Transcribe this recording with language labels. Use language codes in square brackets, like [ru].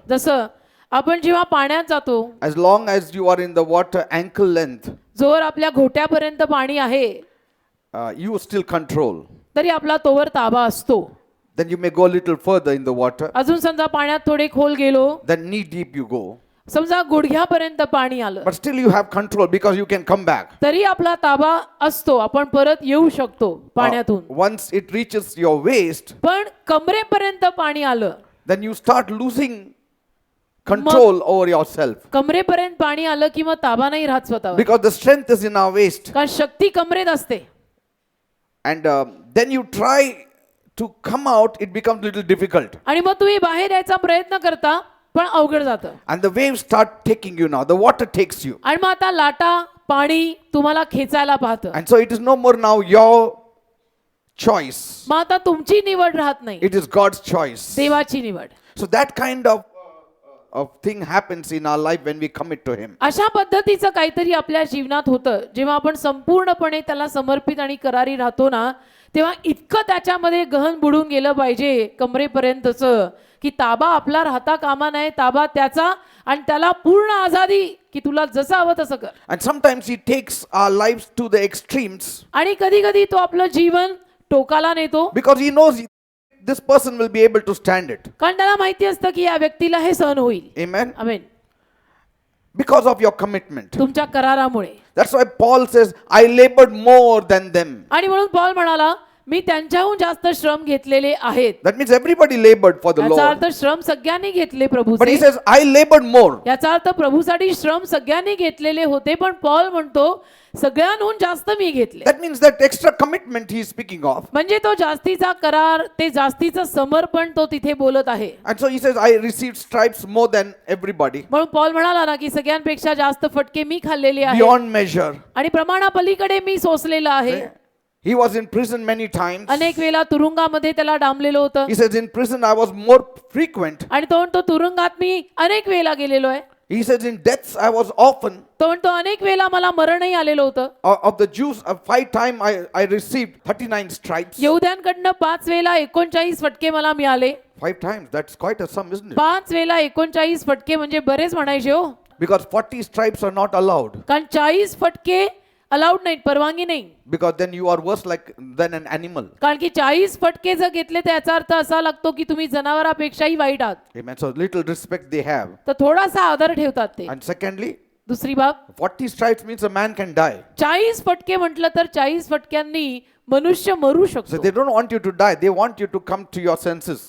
[mr] जसं आपण जेव्हा पाण्यात जातो, [en] as long as you are in the water ankle length, [mr] जोवर आपल्या घोट्यापर्यंत पाणी आहे [en] you still control. [mr] तरी आपला तोवर ताबा असतो. [en] Then you may go a little further in the water. [mr] अजून समजा पाण्यात थोडे खोल गेलो, [en] Then knee deep you go. [mr] समजा गुडघ्यापर्यंत पाणी आलं, [en] But still you have control because you can come back. [mr] तरी आपला ताबा असतो. आपण परत येऊ शकतो पाण्यातून. [en] Once it reaches your waist, [mr] पण कमरेपर्यंत पाणी आलं, [en] then you start losing control over yourself. [mr] कमरेपर्यंत पाणी आलं की मग ताबा नाही राहत स्वतःवर. [en] Because the strength is in our waist. [mr] कारण शक्ती कमरेत असते. [en] And then you try to come out, it becomes little difficult. [mr] आणि मग तुम्ही बाहेर यायचा प्रयत्न करता पण अवघड जातं. [en] And the waves start taking you now. The water takes you. [mr] आणि मग आता लाटा पाणी तुम्हाला खेचायला पाहतं. [en] And so it is no more now your choice. [mr] मग आता तुमची निवड राहत नाही, [en] It is God's choice. [mr] देवाची निवड. [en] So that kind of thing happens in our life when we commit to Him. [mr] अशा पद्धतीचं काहीतरी आपल्या जीवनात होतं जेव्हा आपण संपूर्णपणे त्याला समर्पित आणि करारी राहतो ना, तेव्हा इतकं त्याच्यामध्ये गहन बुडून गेलं पाहिजे कमरेपर्यंतचं की ताबा आपला राहता कामा नये, ताबा त्याचा, आणि त्याला पूर्ण आझादी की तुला जसं हवं तसं कर. [en] And sometimes He takes our lives to the extremes [mr] आणि कधी कधी तो आपलं जीवन टोकाला नेतो, [en] because He knows this person will be able to stand it. [mr] कारण त्याला माहिती असतं की या व्यक्तीला हे सहन होईल. [en] Amen. [mr] Amen. [en] Because of your commitment. [mr] तुमच्या करारामुळे. [en] That's why Paul says, I labored more than them. [mr] आणि म्हणून पॉल म्हणाला, मी त्यांच्याहून जास्त श्रम घेतलेले आहेत. [en] That means everybody labored for the [mr] याचा [en] Lord. [mr] अर्थ श्रम सगळ्यांनी घेतले [en] But he [mr] प्रभूचे. [en] says, I labored more. [mr] याचा अर्थ प्रभूसाठी श्रम सगळ्यांनी घेतलेले होते, पण पॉल म्हणतो सगळ्यांहून जास्त मी घेतले. [en] That means that extra commitment he is speaking of. [mr] म्हणजे तो जास्तीचा करार, ते जास्तीचं समर्पण तो तिथे बोलत आहे. [en] And so he says, I received stripes more than everybody. [mr] म्हणून पॉल म्हणाला ना की सगळ्यांपेक्षा जास्त फटके मी खाल्लेले आहेत [en] Beyond measure. [mr] आणि प्रमाणापलीकडे मी सोसलेलं आहे. [en] He was in prison many times. [mr] अनेक वेळा तुरुंगामध्ये त्याला डांबलेलं होतं. [en] He says, in prison I was more frequent. [mr] आणि तो म्हणतो तुरुंगात मी अनेक वेळा गेलेलो आहे. [en] He says, in deaths I was often. [mr] तो म्हणतो अनेक वेळा मला मरणही आलेलं होतं. [en] Of the Jews, 5 times I received 39 stripes. [mr] यहूद्यांकडनं 5 वेळा 39 फटके मला मिळाले. [en] 5 times, that's quite a sum, isn't it? [mr] 5 वेळा 39 फटके म्हणजे बरेच म्हणायचे हो. [en] Because 40 stripes are not allowed. [mr] कारण 40 फटके अलाउड नाहीत, परवानगी नाही. [en] Because then you are worse than an animal. [mr] कारण की 40 फटके जर घेतले तर याचा अर्थ असा लागतो की तुम्ही जनावरापेक्षाही वाईट आहात. [en] Amen. So little respect they have. [mr] तर थोडासा आदर ठेवतात ते. [en] And secondly, [mr] दुसरी बाब, [en] 40 stripes means a man can die. [mr] 40 फटके म्हटलं तर 40 फटक्यांनी मनुष्य मरू [en] So [mr] शकतो. [en] they don't want you to die. They want you to come to your senses.